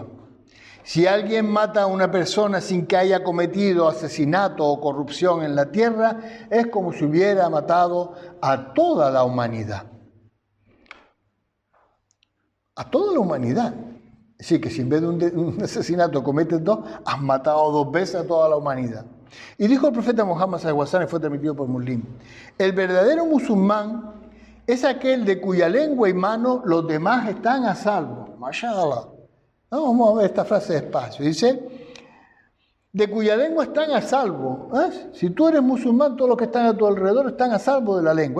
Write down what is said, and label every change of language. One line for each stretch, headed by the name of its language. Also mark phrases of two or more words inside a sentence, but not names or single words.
Spanish: Si alguien mata a una persona sin que haya cometido asesinato o corrupción en la tierra, es como si hubiera matado a toda la humanidad. A toda la humanidad. Es decir, que si en vez de un asesinato cometes dos, has matado dos veces a toda la humanidad. Y dijo el profeta Muhammad
Arabic: صلى الله عليه وسلم,
Spanish: fue transmitido por Muslim: el verdadero musulmán es aquel de cuya lengua y mano los demás están a salvo. Mashallah. Vamos a ver esta frase despacio. Dice, de cuya lengua están a salvo. Si tú eres musulmán, todos los que están a tu alrededor están a salvo de la lengua.